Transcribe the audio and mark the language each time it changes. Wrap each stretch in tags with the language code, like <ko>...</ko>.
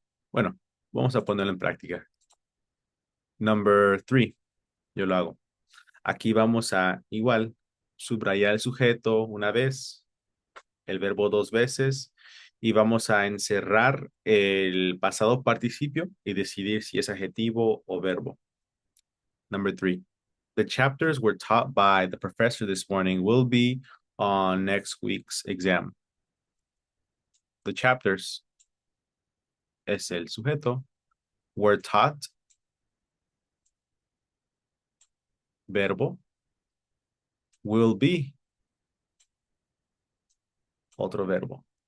<es>Bueno, vamos a ponerlo en práctica.</es> <en>Number 3,</en> <es>yo lo hago. Aquí vamos a igual subrayar el sujeto una vez, el verbo dos veces y vamos a encerrar el pasado participio y decidir si es adjetivo o verbo.</es> <en>Number 3. The chapters were taught by the professor this morning will be on next week's exam. The chapters</en> <es>es el sujeto.</es> <en>Were taught, verbo. Will be,</en> <es>otro verbo.</es>